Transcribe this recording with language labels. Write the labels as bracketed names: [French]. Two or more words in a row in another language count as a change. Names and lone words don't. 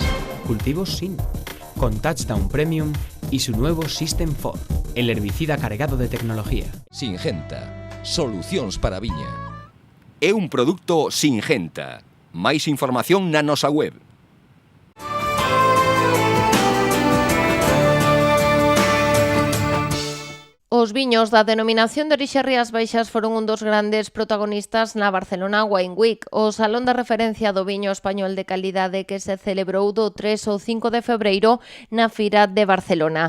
[Spanish] Cultivos sin. Con Touchdown Premium y su nuevo System 4, el herbicida cargado de tecnología. Singenta. [Galician] Solucións para a viña. É un produto Singenta. Máis información na nosa web. Os viños da denominación de orixe Rías Baixas foron un dos grandes protagonistas na Barcelona Wine Week, o salón de referencia do viño español de calidade que se celebrou do 3 ao 5 de febreiro na Fira de Barcelona.